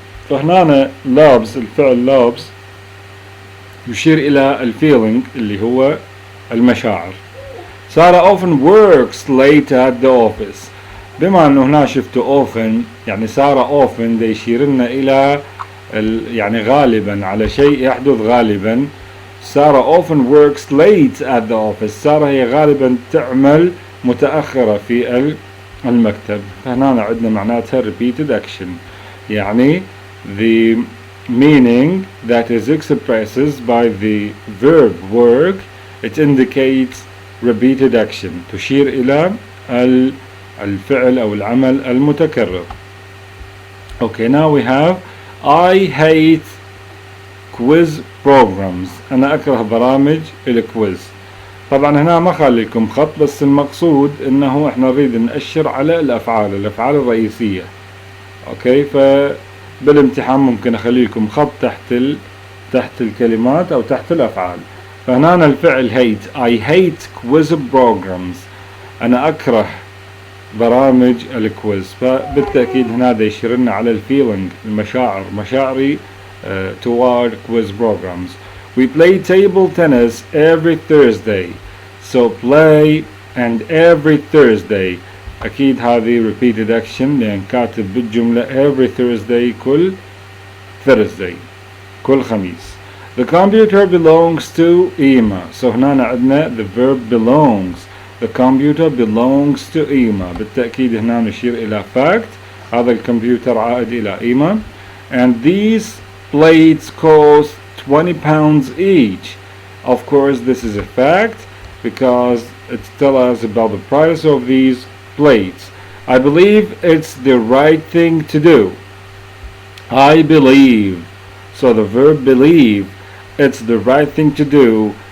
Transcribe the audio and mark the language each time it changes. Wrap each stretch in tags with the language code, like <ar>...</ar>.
<ar>فهنا loves الفعل loves يشير إلى الفيلينج اللي هو المشاعر.</ar> <en>Sarah often works late at the office.</en> <ar>بما أنه هنا شفتوا often يعني Sarah often ده يشير لنا إلى يعني غالبا على شيء يحدث غالبا.</ar> <en>Sarah often works late at the office.</en> <ar>سارة هي غالبا تعمل متأخرة في المكتب. فهنا عندنا معناتها</ar> <en>repeated action يعني the meaning that is expressed by the verb work it indicates repeated action</en> <ar>تشير إلى الفعل أو العمل المتكرر.</ar> <en>Okay, now we have I hate quiz programs.</en> <ar>أنا أكره برامج الكويز. طبعا هنا ما خلي لكم خط بس المقصود إنه إحنا نريد نأشر على الأفعال الرئيسية. أوكي فبالامتحان ممكن أخلي لكم خط تحت الكلمات أو تحت الأفعال. فهنا الفعل hate.</ar> <en>I hate quiz programs.</en> <ar>أنا أكره برامج الكويز. فبالتأكيد هنا ده يشيرنا على الفيلينج المشاعر مشاعري</ar> <en>toward quiz programs. We play table tennis every Thursday. So play and every Thursday.</en> <ar>أكيد هذه</ar> <en>repeated action</en> <ar>لأن كاتب بالجملة</ar> <en>every Thursday</en> <ar>كل Thursday كل خميس.</ar> <en>The computer belongs to Ima. So</en> <ar>هنا عندنا</ar> <en>the verb belongs. The computer belongs to Ima.</en> <ar>بالتأكيد هنا نشير إلى fact. هذا الكمبيوتر عائد إلى إيما.</ar> <en>And these plates cost 20 pounds each. Of course this is a fact because it tells us about the price of these plates. I believe it's the right thing to do. I believe. So the verb believe, it's the right thing to do.</en>